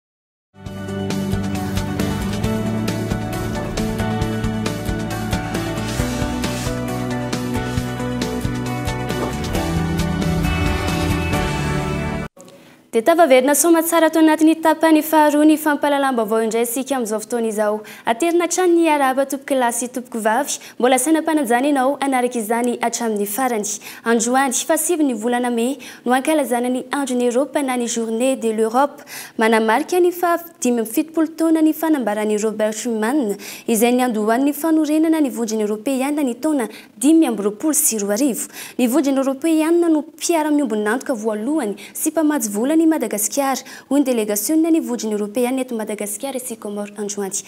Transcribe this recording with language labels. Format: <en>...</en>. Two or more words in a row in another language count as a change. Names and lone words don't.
<mg>Dia tavaverina soma tsara tao anatin'ny tapany faharoa ny fampahalalam-baovao indray isika amin'izao fotoana izao. Aterina hatrany ny arahaba tompoko lahy sy tompoko vavy, mbola saina mpananjana ianao anaraka izany hatramin'ny farany. Androany fahasivy ny volana May no ankalazana ny andron'ny Eropa na ny</mg> <fr>journée de l'Europe.</fr> <mg>Manamarika ny 570 taona ny fanambaran'ny Robert Schuman izay niandohan'ny fanorenana ny vondrony Européenne ny taona 1920. Ny vondrony Européenne no mpiara-miombonantoka voalohany sy mpamady volana Madagascar ho ny délégation ny vondrony Européenne eto Madagascar sy Comores androany.</mg>